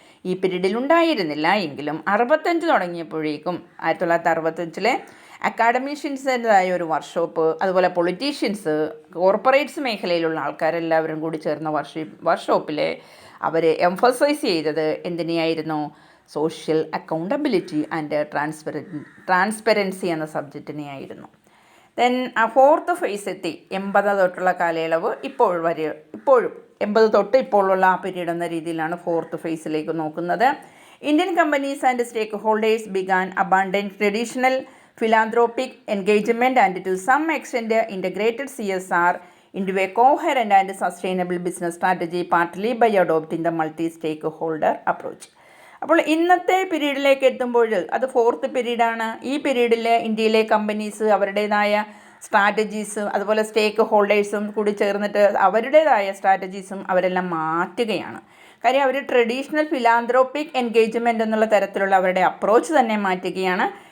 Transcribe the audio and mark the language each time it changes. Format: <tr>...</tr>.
<ml>ഈ പീരീഡിൽ ഉണ്ടായിരുന്നില്ല എങ്കിലും 65 തുടങ്ങിയപ്പോഴേക്കും 1965 അക്കാഡമീഷ്യൻസിൻ്റെതായ ഒരു വർക്ക്ഷോപ്പ്, അതുപോലെ പൊളിറ്റീഷ്യൻസ്, കോർപ്പറേറ്റ്സ് മേഖലയിലുള്ള ആൾക്കാരെല്ലാവരും കൂടി ചേർന്ന വർക്ക്ഷോപ്പിൽ അവർ എംഫസൈസ് ചെയ്തത് എന്തിനെയായിരുന്നു?</ml> <en>social accountability and transparency</en> <ml>എന്ന സബ്ജക്റ്റിനെയായിരുന്നു. ദെൻ ആ 4th ഫേസ് എത്തി. 80 തൊട്ടുള്ള കാലയളവ് ഇപ്പോഴും 80 തൊട്ട് ഇപ്പോഴുള്ള ആ പീരീഡ് എന്ന രീതിയിലാണ് 4th ഫേസിലേക്ക് നോക്കുന്നത്.</ml> <en>Indian companies and stakeholders began abandoned traditional philanthropic engagement and to some extent integrated CSR into a coherent and sustainable business strategy, partly by adopting the multi-stakeholder approach.</en> <ml>അപ്പോൾ ഇന്നത്തെ പീരീഡിലേക്ക് എത്തുമ്പോൾ അത് 4th പീരീഡാണ്. ഈ പീരീഡിൽ ഇന്ത്യയിലെ companies അവരുടേതായ strategies, അതുപോലെ സ്റ്റേക്ക് ഹോൾഡേഴ്സും കൂടി ചേർന്നിട്ട് അവരുടേതായ സ്ട്രാറ്റജീസും അവരെല്ലാം മാറ്റുകയാണ്. കാര്യം അവർ ട്രഡീഷണൽ ഫിലാന്ത്രോപ്പിക് എൻഗേജ്മെൻ്റ് എന്നുള്ള തരത്തിലുള്ള അവരുടെ അപ്രോച്ച് തന്നെ മാറ്റുകയാണ്.</ml>